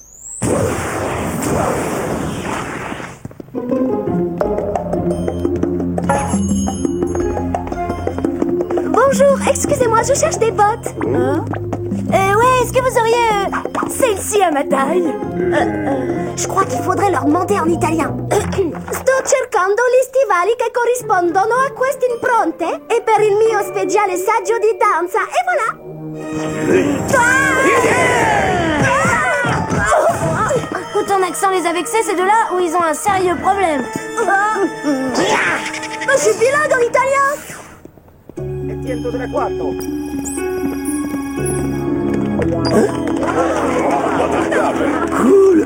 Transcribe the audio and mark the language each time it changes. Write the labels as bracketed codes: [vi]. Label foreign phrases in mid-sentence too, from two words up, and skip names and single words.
[fr] Bonjour, excusez-moi, je cherche des bottes. Ouais, est-ce que vous auriez celle-ci à ma taille? Je crois qu'il faudrait leur demander en italien. [it] Sto cercando gli stivali che corrispondono a queste impronte e per il mio speciale saggio di danza. [fr] Et voilà. Ton accent les a vexés, c'est de là où ils ont un sérieux problème. Je suis bilingue en italien. Cool.